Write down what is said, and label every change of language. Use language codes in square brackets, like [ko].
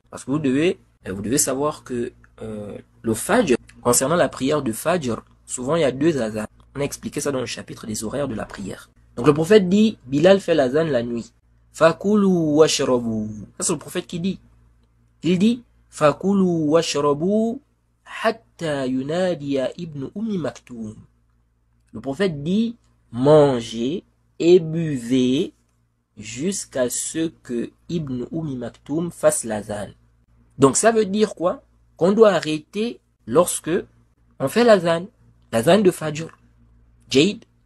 [fr] Parce que vous devez savoir que le Fajr, concernant la prière de Fajr, souvent il y a 2 azans. On a expliqué ça dans le chapitre des horaires de la prière. Donc le prophète dit, Bilal fait l'azan la nuit. [ar] Fakulu washrabu. [fr] Ça c'est le prophète qui dit. Il dit, [ar] فَكُلُوا وَاشْرَبُوا حَتَّى يُنَادِيَ ibn Maktoum. [fr] Le prophète dit, mangez et buvez jusqu'à ce que Ibn Maktoum fasse l'azan. Donc ça veut dire quoi? Qu'on doit arrêter lorsque on fait l'azan de Fajr. Jade.